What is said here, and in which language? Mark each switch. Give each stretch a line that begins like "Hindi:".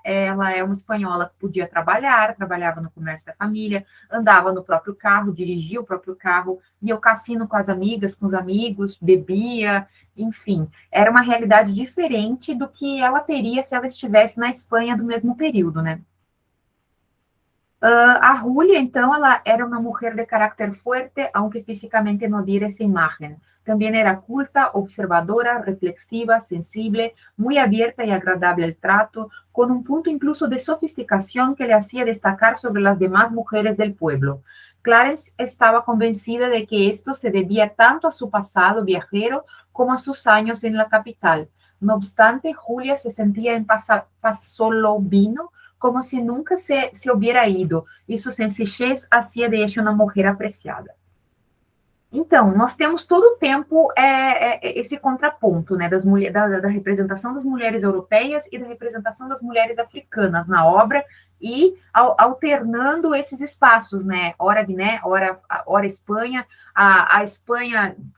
Portuguese: Ela é uma espanhola que podia trabalhar, trabalhava no comércio da família, andava no próprio carro, dirigia o próprio carro, ia ao cassino com as amigas, com os amigos, bebia, enfim. Era uma realidade diferente do que ela teria se ela estivesse na Espanha do mesmo período, né? A Julia, então, ela era uma mulher de
Spanish: carácter fuerte, aunque físicamente no diera esa imagen. También era culta, observadora, reflexiva, sensible, muy abierta y agradable al trato, con un punto incluso de sofisticación que le hacía destacar sobre las demás mujeres del pueblo. Clarence estaba convencida de que esto se debía tanto a su pasado viajero como a sus años en la capital. No obstante, Julia se sentía en Pasolobino como se nunca se hubiera ido, e sua sencillez hacía de ella
Portuguese: uma mulher
Spanish: apreciada.
Portuguese: Então, nós temos todo o tempo esse contraponto, né, da representação das mulheres europeias e da representação das mulheres africanas na obra, e alternando esses espaços, né, ora Guiné, ora Espanha, a Espanha